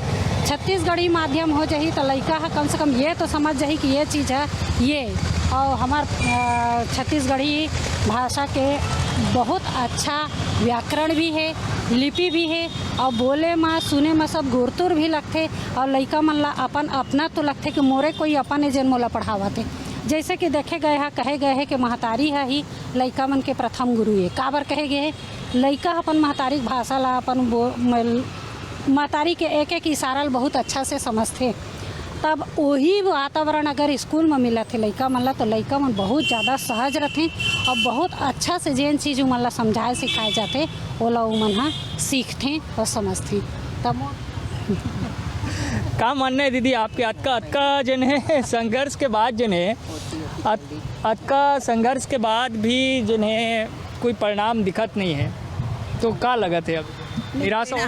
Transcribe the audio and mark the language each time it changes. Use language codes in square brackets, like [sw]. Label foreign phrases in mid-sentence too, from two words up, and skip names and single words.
[hne] छत्तीसगढ़ी माध्यम हो जाही तो लड़का है कम से कम ये तो समझ जाही कि ये चीज़ है ये। और हमार छत्तीसगढ़ी भाषा के बहुत अच्छा व्याकरण भी है, लिपि भी है और बोले में सुने में सब गुरतुर भी लगते और लड़का मन ला अपन अपना तो लगते कि मोरे कोई अपन एजेंट मोला पढ़ावते। जैसे कि देखे गए हैं कहे गए हैं कि महतारी है ही लड़का मन के प्रथम गुरु है। काबर कहे गए लइका अपन महतारी भाषा ला अपन महतारी के एक एक इशारा ला बहुत अच्छा से समझते। तब वही वातावरण अगर स्कूल में मिलत है लइका मन ला तो लइका मन बहुत ज़्यादा सहज रहते और बहुत अच्छा से जेन चीज़ उमन ला समझाए सिखाए जाते ओला उमन हा सीखते और समझते। तब का मानना है दीदी आपके अतका जन है संघर्ष के बाद जन है अतका संघर्ष के बाद भी जिन्हें कोई परिणाम दिखत नहीं है तो का लगत है अब निराशा?